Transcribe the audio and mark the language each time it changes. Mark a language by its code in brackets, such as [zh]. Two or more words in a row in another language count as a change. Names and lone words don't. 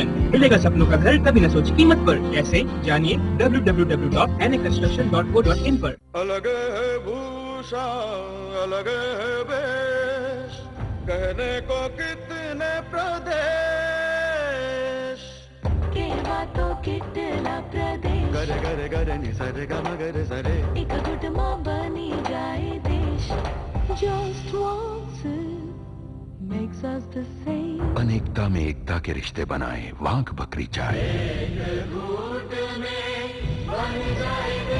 [hi] मिलेगा सपनों का घर कभी न सोची कीमत पर. कैसे, जानिए www.naconstruction.co.in पर. अलग है भूषा, अलग है वेश, कहने को कितने प्रदेश, [gu] કેવા તો કેટલા પ્રદેશ, गरे गरे गरे नि सरे ग म गरे सरे, [hi] एक गुटमा बनी जाए देश. [en] Just once makes us the same. [hi] अनेकता में एकता के रिश्ते बनाए वाघ बकरी चाय. एक घूट में बन जाए